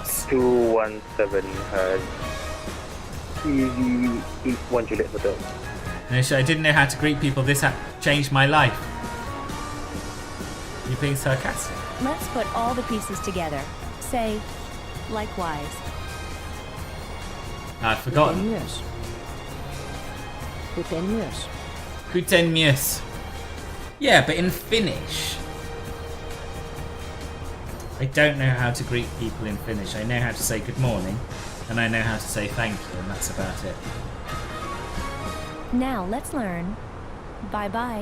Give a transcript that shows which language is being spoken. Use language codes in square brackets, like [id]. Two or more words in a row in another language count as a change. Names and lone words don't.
[en] 6217 has EG1 Juliet Hotel. No, I didn't know how to greet people. This app changed my life. You're being sarcastic. Let's put all the pieces together. Say, likewise. I've forgotten. [fi] Myös. Kuten myös. Guten News. [en] Yeah, but in Finnish, I don't know how to greet people in Finnish. I know how to say good morning, and I know how to say thank you, and that's about it. Now let's learn bye bye.